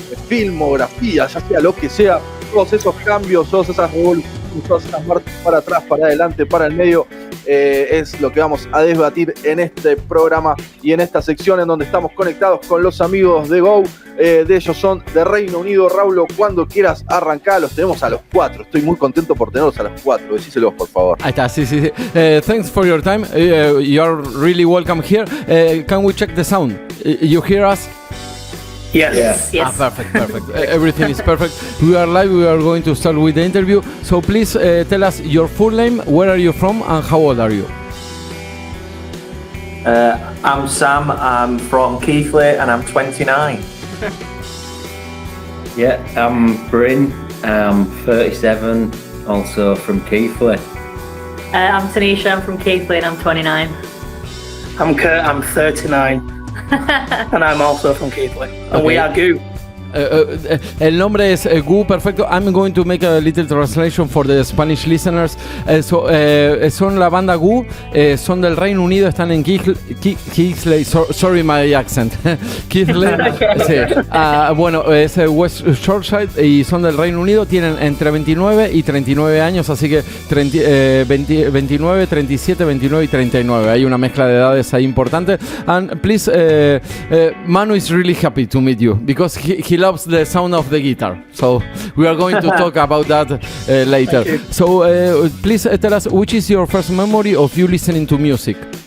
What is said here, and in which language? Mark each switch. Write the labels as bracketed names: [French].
[Spanish] filmografía, ya sea lo que sea, todos esos cambios, todas esas revoluciones, todas esas marchas para atrás, para adelante, para el medio, es lo que vamos a debatir en este programa y en esta sección en donde estamos conectados con los amigos de GOO. De ellos son de Reino Unido. Raulo, cuando quieras arrancar, los tenemos a los 4. Estoy muy contento por tenerlos a los 4. Decíselos, por favor. Ahí está, sí. [English] Thanks for your time. You are really welcome here. Can we check the sound? You hear us? Yes. Perfect. Everything is perfect. We are live. We are going to start with the interview. So please tell us your full name, where are you from, and how old are you? I'm Sam. I'm from Keighley, and I'm 29. Yeah, I'm Bryn. I'm 37, also from Keighley. I'm Tanisha. I'm from Keighley, and I'm 29. I'm Kurt. I'm 39. And I'm also from Keighley. And we are GOO. [Spanish] El nombre es GOO, perfecto. [English] I'm going to make a little translation for the Spanish listeners. [Spanish] Son la banda GOO, son del Reino Unido, están en Keighley. [English] Sorry my accent. Keighley. Sí. [Spanish] Bueno, es West Shortside y son del Reino Unido. Tienen entre 29 y 39 años, así que 29, 37, 29 y 39. Hay una mezcla de edades ahí importante. [English] And please, Manu is really happy to meet you because he loves the sound of the guitar. So we are going to talk about that later. So please tell us, which is your first memory of you listening to music?